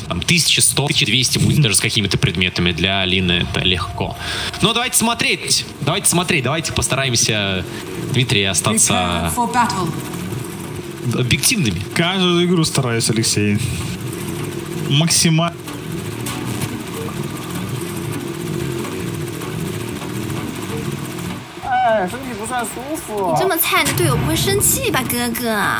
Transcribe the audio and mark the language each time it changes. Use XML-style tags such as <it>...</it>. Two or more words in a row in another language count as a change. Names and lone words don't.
<ru>Там 1100, 1200 будет даже с какими-то предметами. Для Алины это легко. Но давайте смотреть. Давайте постараемся, Дмитрий, остаться объективными. Каждую игру стараюсь, Алексей. Максимально.</ru> <zh>身体不算舒服。你这么菜，你的队友不会生气吧，哥哥？</zh>